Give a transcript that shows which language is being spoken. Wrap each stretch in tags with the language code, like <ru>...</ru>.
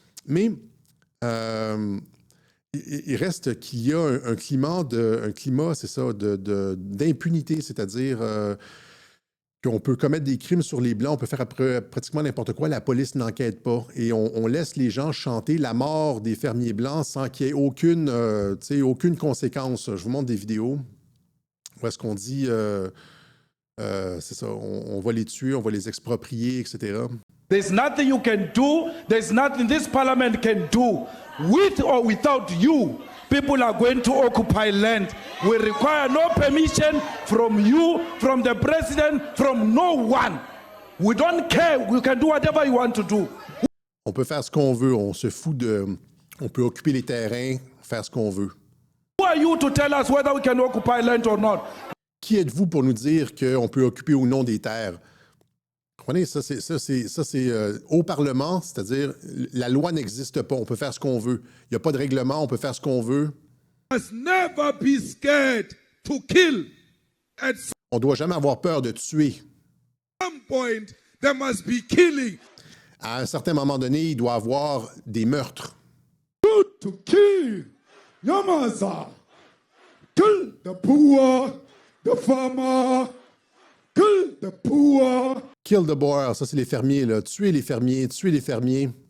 <fr>Mais il reste qu'il y a un climat, c'est ça, d'impunité, c'est-à-dire qu'on peut commettre des crimes sur les Blancs, on peut faire pratiquement n'importe quoi, la police n'enquête pas. Et on laisse les gens chanter la mort des fermiers blancs sans qu'il y ait aucune conséquence. Je vous montre des vidéos où est-ce qu'on dit, c'est ça, on va les tuer, on va les exproprier, etc.</fr> <en>There's nothing you can do, there's nothing this parliament can do. With or without you, people are going to occupy land. We require no permission from you, from the president, from no one. We don't care. You can do whatever you want to do.</en> <fr>On peut faire ce qu'on veut. On se fout on peut occuper les terrains, faire ce qu'on veut.</fr> <en>Who are you to tell us whether we can occupy land or not?</en> <fr>Qui êtes-vous pour nous dire qu'on peut occuper ou non des terres? Comprenez, ça, c'est au Parlement, c'est-à-dire la loi n'existe pas. On peut faire ce qu'on veut. Il n'y a pas de règlement, on peut faire ce qu'on veut.</fr> <en>Never be scared to kill.</en> <fr>On ne doit jamais avoir peur de tuer.</fr> <en>Some point, there must be killing.</en> <fr>À un certain moment donné, il doit y avoir des meurtres.</fr> <en>Good to kill. Yamasa. Kill the poor, the farmer. Kill the poor. Kill the Boer,</en> <fr>ça c'est les fermiers, là. Tuer les fermiers, tuer les fermiers.</fr>